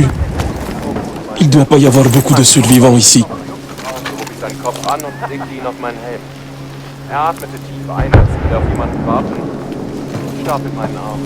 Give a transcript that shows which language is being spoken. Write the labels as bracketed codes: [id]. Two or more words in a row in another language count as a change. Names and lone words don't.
[fr] Il doit pas y avoir beaucoup de survivants ici. [de] Hob ich seinen Kopf an und legte ihn auf meinen Helm. Er atmete tief ein, als würde auf jemanden warten, und starb in meinen Armen.